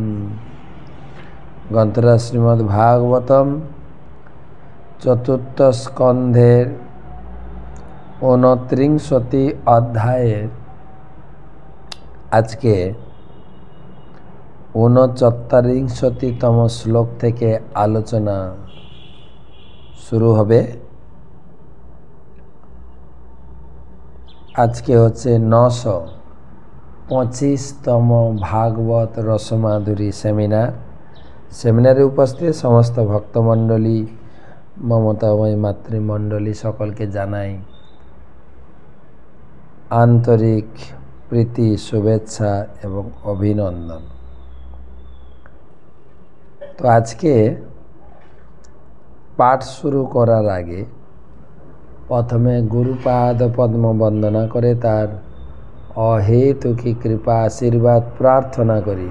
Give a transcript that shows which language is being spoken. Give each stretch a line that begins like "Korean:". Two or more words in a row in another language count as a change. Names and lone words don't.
Bangla: গ্রন্থরাজ শ্রীমদ্ভাগবতম চতুর্থ স্কন্ধের 29টি অধ্যায়ে আজকে 39তম শ্লোক থেকে আলোচনা শুরু হবে। আজকে হচ্ছে 925তম ভাগবত রসমাধুরী সেমিনার সেমিনারে উপস্থিত সমস্ত ভক্তমণ্ডলী, মমতাময় মাতৃমণ্ডলী সকলকে জানাই আন্তরিক প্রীতি, শুভেচ্ছা এবং অভিনন্দন। তো আজকে পাঠ শুরু করার আগে প্রথমে গুরুপাদ পদ্ম বন্দনা করে তার অহেতুকী কৃপা আশীর্বাদ প্রার্থনা করি।